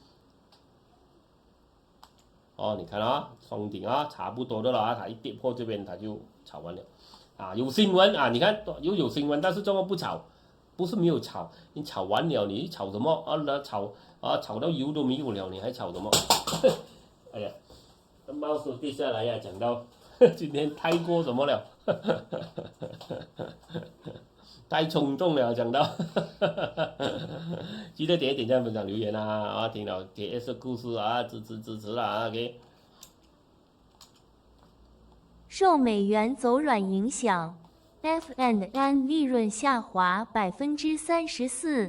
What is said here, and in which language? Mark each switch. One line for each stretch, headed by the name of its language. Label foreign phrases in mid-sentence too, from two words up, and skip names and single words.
Chinese: 哦，你看啊，雙頂啊，差不多的了啊，它一跌破這邊，它就炒完了，啊，有新聞啊，你看有新聞，但是這麼不炒，不是沒有炒，你炒完了，你炒什麼啊？那炒到油都沒有了，你還炒什麼？哎呀，貓手跌下來呀，講到今天太過什麼了？太衝動了，講到，記得點讚、分享、留言啊！聽到 KS 故事啊，支持啦啊 ！OK。受美元走軟影響 ，F&N 利潤下滑34%。